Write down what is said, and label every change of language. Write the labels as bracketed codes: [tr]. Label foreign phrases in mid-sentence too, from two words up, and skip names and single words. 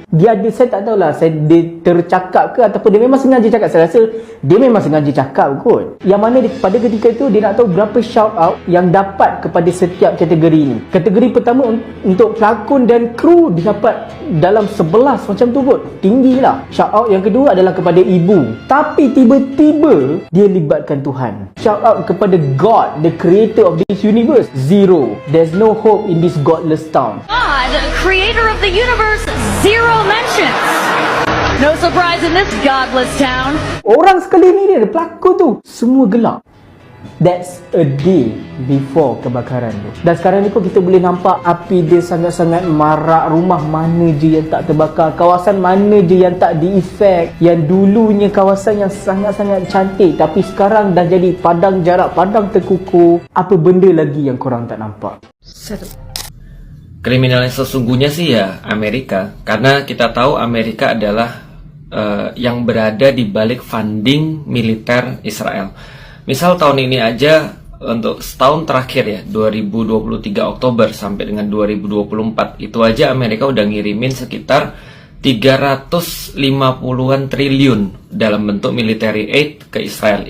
[ms] Dia ada, saya tak tahulah dia tercakap ke ataupun dia memang sengaja cakap. Saya rasa dia memang sengaja cakap kot. Yang mana pada ketika itu dia nak tahu berapa [en] shout out [ms] yang dapat kepada setiap kategori ni. Kategori pertama untuk pelakon dan kru didapat dalam 11 macam tu kot. Tinggi lah. [en] Shout out [ms] yang kedua adalah kepada ibu. Tapi tiba-tiba dia libatkan Tuhan. [en] Shout out [ms] kepada [en] God, the creator of this universe. Zero. There's no hope in this godless town. God, creator of the universe, zero mentions. No surprise in this godless town. [ms] Orang sekali ni dia, pelakon tu, semua gelap. [en] That's a day before [ms] kebakaran tu. Dan sekarang ni pun kita boleh nampak api dia sangat-sangat marak. Rumah mana je yang tak terbakar, kawasan mana je yang tak di-effect. Yang dulunya kawasan yang sangat-sangat cantik, tapi sekarang dah jadi padang jarak, padang terkukur. Apa benda lagi yang korang tak nampak? [id] Kriminal yang sesungguhnya sih ya Amerika. Karena kita tahu Amerika adalah yang berada di balik funding militer Israel. Misal tahun ini aja, untuk setahun terakhir ya, 2023 Oktober sampai dengan 2024, itu aja Amerika udah ngirimin sekitar 350-an triliun dalam bentuk [en] military aid [id] ke Israel.